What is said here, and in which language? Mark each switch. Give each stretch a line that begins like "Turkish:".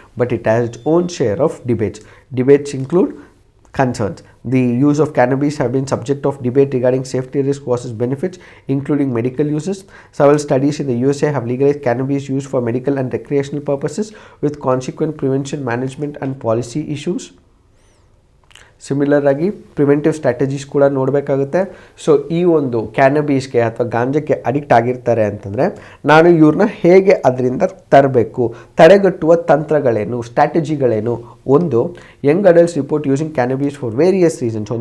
English: But it has its own share of debates. Debates include concerns. The use of cannabis have been subject of debate regarding safety risk versus benefits, including medical uses. Several studies in the USA have legalized cannabis use for medical and recreational purposes with consequent prevention, management and policy issues.
Kannada: Similar ಆಗಿ preventive strategies ಕೂಡ ನೋಡಬೇಕಾಗುತ್ತೆ. So ಈ ಒಂದು ಕ್ಯಾನಬೀಸ್ಗೆ ಅಥವಾ ಗಾಂಜಾಕ್ಕೆ addict ಆಗಿರ್ತಾರೆ ಅಂತಂದರೆ ನಾನು ಇವ್ರನ್ನ ಹೇಗೆ ಅದರಿಂದ ತರಬೇಕು, ತಡೆಗಟ್ಟುವ ತಂತ್ರಗಳೇನು, ಸ್ಟ್ರಾಟಜಿಗಳೇನು. ಒಂದು,
English: Young adults report using cannabis for various reasons.